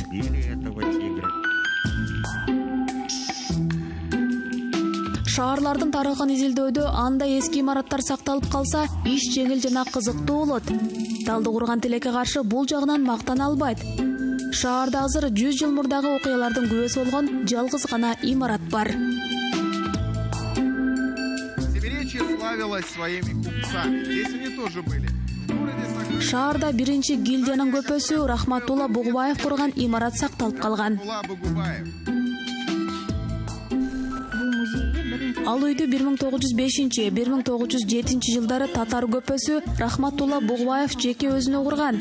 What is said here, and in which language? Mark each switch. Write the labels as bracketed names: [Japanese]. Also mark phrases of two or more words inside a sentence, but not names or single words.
[Russian] Били этого тигра. [Kyrgyz] Шаарлардын тарыхын изилдөөдө андай эски имараттар сакталып калса, иш жеңил жана кызыктуу болот. Талдыкурган тилекке каршы бул жагынан мактана албайт. Шаарда азыр 100 жыл мурдагы окуялардын күбөсү болгон жалгыз гана имарат бар. [Russian] Семиречье славилось своими купцами. Здесь они тоже были. [Kyrgyz] Шаарда биринчи гильдиянын көпөсү Рахматулла Бугубаев курган имарат сакталып калган. Ал үйдү 1905-1907 жылдары татар көпөсү Рахматулла Бугубаев жеке өзүнө курган.